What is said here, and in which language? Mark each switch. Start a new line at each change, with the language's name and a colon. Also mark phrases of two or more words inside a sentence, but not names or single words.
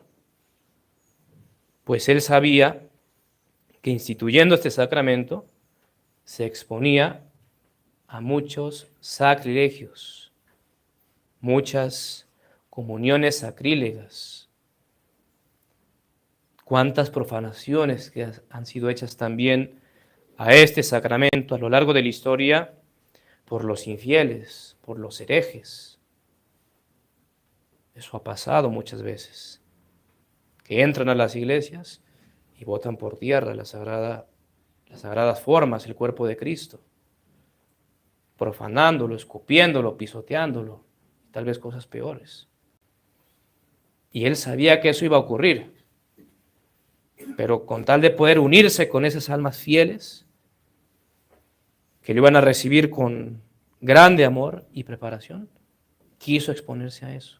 Spanish: Pues Él sabía que instituyendo este sacramento se exponía a muchos sacrilegios, muchas comuniones sacrílegas, cuántas profanaciones que han sido hechas también a este sacramento a lo largo de la historia por los infieles, por los herejes. Eso ha pasado muchas veces, que entran a las iglesias y botan por tierra las sagradas formas, el cuerpo de Cristo, profanándolo, escupiéndolo, pisoteándolo, tal vez cosas peores. Y Él sabía que eso iba a ocurrir, pero con tal de poder unirse con esas almas fieles, que lo iban a recibir con grande amor y preparación, quiso exponerse a eso.